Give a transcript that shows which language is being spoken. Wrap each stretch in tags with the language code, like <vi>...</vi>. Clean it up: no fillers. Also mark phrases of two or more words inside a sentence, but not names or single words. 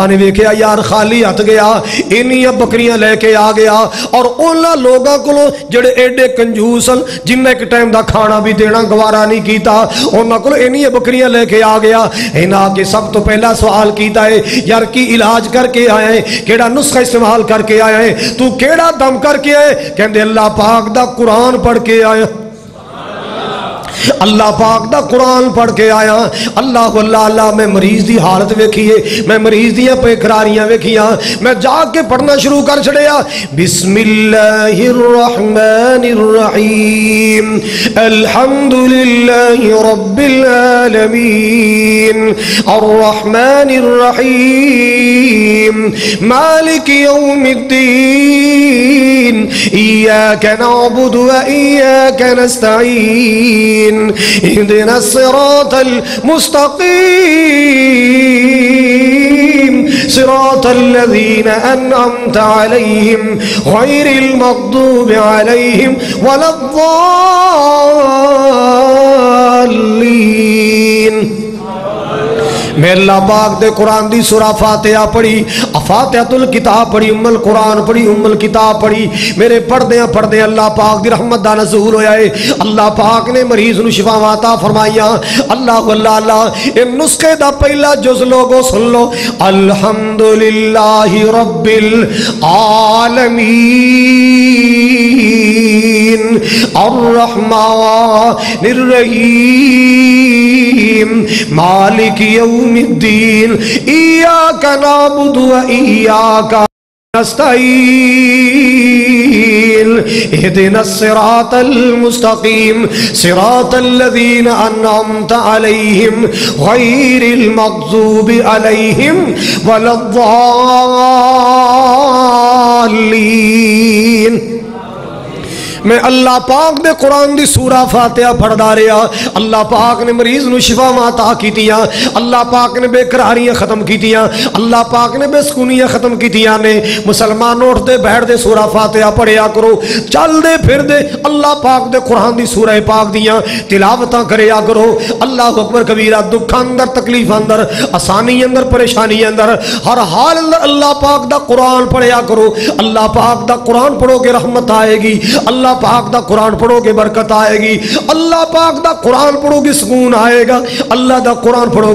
<pa>نے ویکھیا یار خالی ہاتھ گیا انہیاں بکریاں لے کے آ گیا اور انہاں لوگاں کولوں جڑے ایڈے کنجوس جنہیں ایک ٹائم دا کھانا بھی دینا گوارا نہیں کیتا انہاں کولوں انہیاں بکریاں لے کے آ گیا انہاں کے سب تو پہلا سوال کیتا ہے یار کی علاج کر کے آیا ہے کیڑا نسخہ استعمال کر کے آیا ہے تو کیڑا دم کر کے آئے کہندے اللہ پاک دا قرآن پڑھ کے آیا اللہ پاک دا قرآن پڑھ کے آیا اللہ اللہ اللہ میں مریض دی حالت ویکھیے میں مریض دیاں پیکراریاں ویکھیاں میں جا کے پڑھنا شروع کر چھڑیا</pa> <ar>بسم اللہ الرحمن الرحیم الحمدللہ رب العالمین الرحمن الرحیم مالک یوم الدین ایاک نعبد و ایاک نستعین اهدنا الصراط المستقيم صراط الذين أنعمت عليهم غير المغضوب عليهم ولا الضالين</ar> <pa>میں اللہ پاک دے قرآن دی سورہ فاتحہ پڑھی فاتحۃ الکتاب پڑھی ام القرآن پڑھی ام الکتاب پڑھی میرے پڑھدیاں پڑھدیاں اللہ پاک دی رحمت دا نزول ہویا ہے اللہ پاک نے مریض نو شفا عطا فرمائیاں اللہ اللہ اللہ ان نسخے دا پہلا جز لوگو سن لو</pa> <ar>الحمدللہ رب العالمین الرحمن الرحیم مالک یوم الدین ایاک نعبد و ایاک نستعین اهدنا الصراط المستقیم صراط الذین انعمت علیہم غیر المغضوب علیہم ولا</ar> <pa>الضالین میں اللہ پاک دے قرآن دی سورہ فاتحہ پڑھ دا رہا اللہ پاک نے مریض نو شفا عطا کیتیاں اللہ پاک نے بے قراریاں ختم کیتیاں اللہ پاک نے بے سکونیاں ختم کیتیاں نے مسلمان اٹھ دے بیٹھ دے سورہ فاتحہ پڑھیا کرو چل دے پھر دے اللہ پاک دے قرآن دی سورہ پاک دیاں تلاوتاں کریا کرو</pa> <ar>اللہ اکبر کبیرہ</ar> <pa>دکھ اندر تکلیف اندر آسانی اندر پریشانی اندر ہر حال اندر اللہ پاک دا قرآن پڑھیا کرو اللہ پاک دا قرآن پڑھو گے رحمت آئے گی اللہ پاک دا قرآن پڑھو گے برکت آئے گی اللہ پاک دا قرآن پڑھو گے سکون آئے گا اللہ دا قرآن پڑھو</pa>